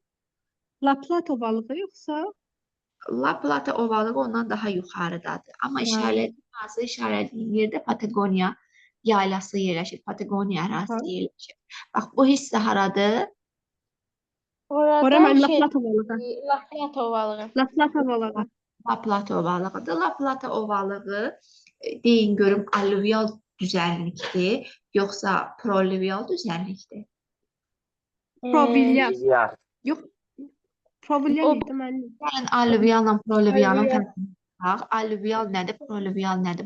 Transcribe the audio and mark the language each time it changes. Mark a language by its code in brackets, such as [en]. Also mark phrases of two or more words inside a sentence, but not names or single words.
[az] La Plata ovalığı yoxsa? La Plata ovalığı ondan daha yuxarıdadır. Amma hazır işarələdiyim yerdə Patagonya yaylası yerləşir. Patagonya ərazisi yerləşir. Bax, bu hissə haradır? Ora mən La Plata ovalığı. La Plata ovalığı. La Plata ovalığı. La Plata ovalığıdır. La Plata ovalığı deyin görüm alluvial düzənlikdir, yoxsa proluvial düzənlikdir? Provilyal. Ya. Yox. Provilyal idi mənim. Yəni alluvialla proluvialın fərqini baxaq. Alluvial nədir, proluvial nədir?